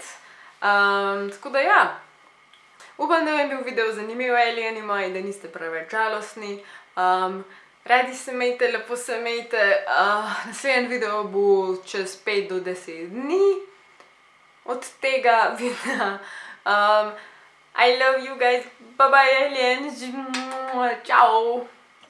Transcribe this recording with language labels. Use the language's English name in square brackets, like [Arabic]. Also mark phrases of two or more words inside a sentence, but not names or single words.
[Slovenian] Tako da ja, upam, da vam je bil video zanimiv, alieni moji, da niste preveč žalostni. Radi se imejte, lepo se imejte, naslednji video bo čez 5 do 10 dni od tega videa. [English] I love you guys, bye bye aliens, ciao!